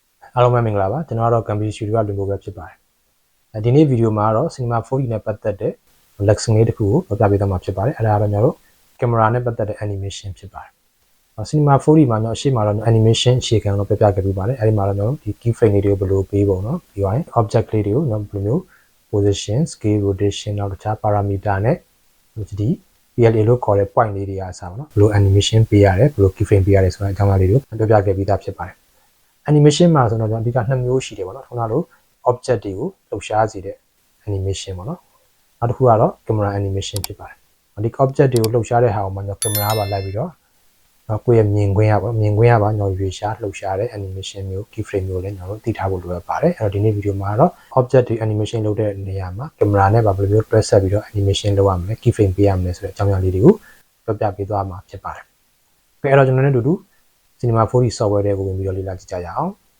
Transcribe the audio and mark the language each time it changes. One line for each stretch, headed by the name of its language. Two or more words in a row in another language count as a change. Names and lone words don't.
Burmese: အားလုံးပဲမင်္ဂလာပါကျွန်တော်ကတော့ Computer Studio ကလွန်ကိုပဲဖြစ်ပါတယ်ဒီနေ့ဗီဒီယိုမှာတော့ Cinema 4D နဲ့ပတ်သက်တဲ့ lesson လေးတစ်ခုကိုပြပြပေးသွားမှာဖြစ်ပါတယ်အဲ့ဒါကတော့ကျွန်တော်တို့ camera နဲ့ပတ်သက်တဲ့ animation ဖြစ်ပါတယ်Cinema 4D မှာကျွန်တော်အရှိမှာတော့ animation အခြေခံလို့ပြပြခဲ့ပြီးပါတယ် အဲ့ဒီမှာတော့ကျွန်တော်ဒီ keyframe လေးတွေကိုဘယ်လိုပေးပုံเนาะပြီးသွားရင် object လေးတွေကိုကျွန်တော်ဘယ်လိုမျိုး
English: position scale rotation
Burmese: နောက်တခြား parameter နဲ့ဒီ PLA လို့ခေါ်တဲ့ point လေးတွေအားစားပါเนาะဘယ်လို animation ပေးရတယ် ဘယ်လို keyframe ပေးရတယ်ဆိုတဲ့အကြောင်းအရာလေးတွေကိုပြပြခဲ့ပြီးသားဖြစ်ပါတယ်animation မှာဆိုတော့ကျွန်တော်အဓိက2မျိုးရှိတယ်ပေါ့နော်ခုနလို object တွေကိုလှုပ်ရှားစေတဲ့ animation ပေါ့နော် နောက်တစ်ခုကတော့ camera animation ဖြစ်ပါတယ်ဒီ object တွေကိုလှုပ်ရှားတဲ့ဟာကိုမှကျွန်တော် camera ပါလိုက်ပြီးတော့ကိုယ့်ရဲ့မြင်ကွင်းရပါကျွန်တော်ရွေရှားလှုပ်ရှားတဲ့ animation မျိုး keyframe မျိုးလည်းကျွန်တော်တို့သိထားဖို့လိုပါတယ်အဲ့တော့ဒီနေ့ဗီဒီယိုမှာတော့ object တွေ animation လုပ်တဲ့နေရာမှာ camera နဲ့ဘယ်လိုမျိုးတွဲဆက်ပြီးတော့ animation လုပ်ရမလဲ keyframe ပေးရမလဲဆိုတဲ့အကြောင်းအရာလေးတွေကိုပြပေးသွားမှာဖြစ်ပါတယ်အဲ့တော့ကျွန်တော်တို့Cinema 4D software တွေကိုဝင်ပြီးတော့လေ့လာကြည့်ကြရအောင်